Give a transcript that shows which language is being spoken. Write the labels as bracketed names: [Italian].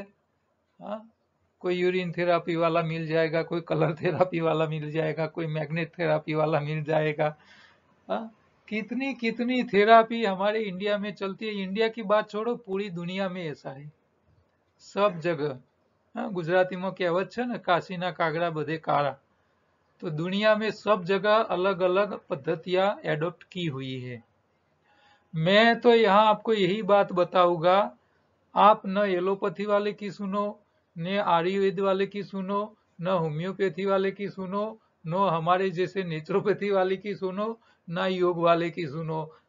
[Hindi] हाँ, कोई urine therapy वाला मिल जाएगा, कोई कलर थेरापी वाला मिल जाएगा, कोई मैग्नेट थेरापी वाला मिल जाएगा। हाँ, कितनी कितनी थेरापी हमारे इंडिया में चलती है। इंडिया की बात छोड़ो, पूरी दुनिया में ऐसा है, सब जगह। [Gujarati] हाँ, ગુજરાતીમાં કહેવત છે ને, કાશીના કાગડા બધે काला। [Hindi] तो दुनिया में सब जगह अलग अलग पद्धतियां एडॉप्ट की हुई है। मैं तो यहाँ आपको यही बात बताऊंगा, आप न एलोपैथी वाले की सुनो, न आयुर्वेद वाले की सुनो, न होम्योपैथी वाले की सुनो, न हमारे जैसे नेचुरोपैथी वाले की सुनो, न योग वाले की सुनो।